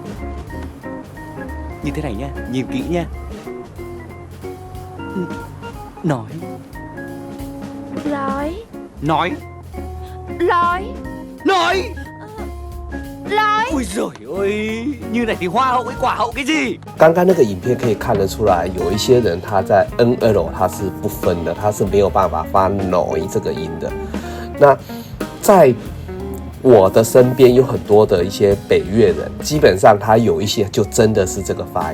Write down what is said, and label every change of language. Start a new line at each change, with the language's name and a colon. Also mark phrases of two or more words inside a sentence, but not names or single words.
Vietnamese: Như thế này nha, nhìn kỹ nha. Nói. Nói. Nói. Nói. Nói. Nói. Ôi giời ơi, như này thì hoa hậu với quả hậu cái gì?
Chinese: 刚刚那个影片可以看得出来，有一些人他在 N、L 他是不分的，他是没有办法发 noi 这个音的。那在我的身边有很多的一些北越人，基本上他有一些就真的是这个发音。